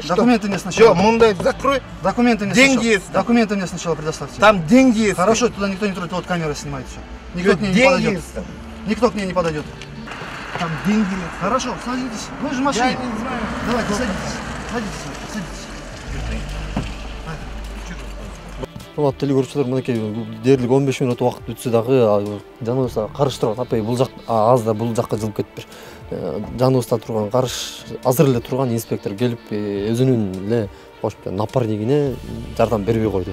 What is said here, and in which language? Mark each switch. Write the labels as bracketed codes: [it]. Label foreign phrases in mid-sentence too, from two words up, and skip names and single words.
[ru] Документы мне сначала. Мундай закрой. Документы мне Деньги сначала. есть. Документы мне сначала предоставьте. Там деньги есть. Хорошо, туда никто не трогает, вот камера снимает все. Никто к ней не деньги подойдет. есть. Никто к ней не подойдет. Там деньги есть. Хорошо, садитесь. Вы же в Я машине. не знаю. Давайте, садитесь. Садитесь. [ky] Урматтуу телекөрүүчүлөр, мынакей дээрлик 15 мүнөт убакыт өтсө дагы жаныбызда карыш турат. Апай бул жак аз да бул жакка жылып кетиптир. Жаныбызда турган карыш, азыр эле турган инспектор келип өзүнүн эле напарнигине жардам бербей койду.